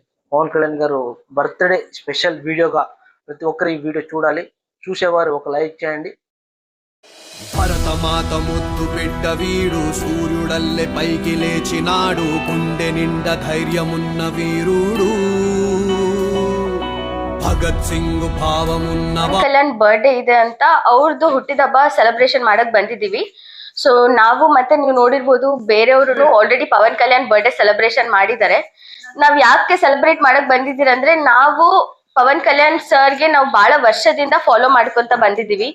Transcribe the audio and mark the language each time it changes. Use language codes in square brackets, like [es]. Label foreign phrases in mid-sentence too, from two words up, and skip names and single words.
[te] పవన్ కళ్యాణ్ గారు బర్త్డే స్పెషల్ వీడియోగా ప్రతి ఒక్కరు ఈ వీడియో చూడాలి. చూసేవారు ఒక లైక్ చేయండి. భరతమాత ముద్దు బిడ్డ వీడు సూర్యుడల్లె పైకి లేచినాడు, గుండె నిండ ధైర్యమున్న వీరుడు, ಭಗತ್ ಸಿಂಗ್ ಭಾವమున్న [kn] ಕಲ್ಯಾಣ್ ಬರ್ಡೇ ಇದೆ ಅಂತ ಅವ್ರದ್ದು ಹುಟ್ಟಿದ ಹಬ್ಬ ಸೆಲೆಬ್ರೇಷನ್ ಮಾಡಕ್ ಬಂದಿದೀವಿ. ಸೊ ನಾವು ಮತ್ತೆ ನೀವು ನೋಡಿರ್ಬೋದು ಬೇರೆಯವರು ಆಲ್ರೆಡಿ ಪವನ್ ಕಲ್ಯಾಣ್ ಬರ್ಡೇ ಸೆಲೆಬ್ರೇಷನ್ ಮಾಡಿದ್ದಾರೆ. ನಾವ್ ಯಾಕೆ ಸೆಲೆಬ್ರೇಟ್ ಮಾಡಕ್ ಬಂದಿದ್ದೀರ ಅಂದ್ರೆ ನಾವು ಪವನ್ ಕಲ್ಯಾಣ್ ಸರ್ಗೆ ನಾವು ಬಹಳ ವರ್ಷದಿಂದ ಫಾಲೋ ಮಾಡ್ಕೊಂತ ಬಂದಿದೀವಿ.